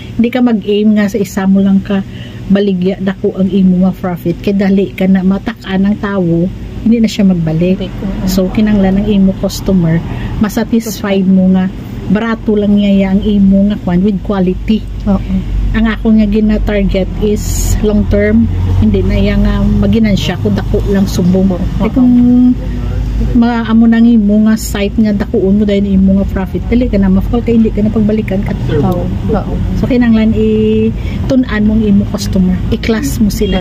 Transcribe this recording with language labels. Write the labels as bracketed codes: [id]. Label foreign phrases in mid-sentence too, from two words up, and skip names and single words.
[hil] Hindi ka mag-aim nga sa isa mo lang ka baligya dako ang imo nga profit, kay dali ka na matak-an ng tawo, hindi na siya magbalik. So kinanglan ng imo customer masatisfied mo nga barato lang niya ang imo nga kwan [en] with quality. [hil] Ang ako nga gina-target is [en] long term, [hil] hindi na iya nga maginansya kung dako lang subong. Kaya kung maamo nang imo nga site nga dakuon mo dahil imo nga profit, dili ka na mafal kay hindi ka na pagbalikan kat tao. So kinanglan tun-an mong imo customer, i-class mo sila.